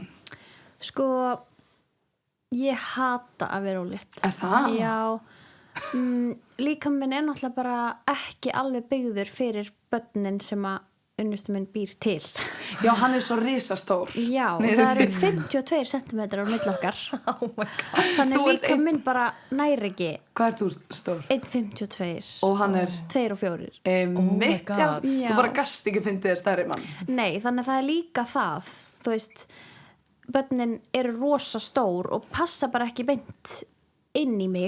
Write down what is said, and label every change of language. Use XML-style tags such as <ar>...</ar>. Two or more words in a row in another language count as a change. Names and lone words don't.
<is>Sko, ég hata að vera ólétt. Það? Já, líkaminn er náttúrulega bara ekki alveg byggður fyrir börnin sem að unnustu minn býr til. Já, hann er svo risastór. Já, það eru 52 cm á milli okkar.</is> <en>Oh my god.</en> <is>Þannig líkaminn bara næri ekki. Hvað ert þú stór? 1,52. Og hann er? 2 og 4. Mitt, já. Já. Þú bara gast ekki fyndið þér stærri mann. Nei, þannig að það er líka það. Þú veist, börnin eru rosa stór og passa bara ekki beint inn í mig.</is>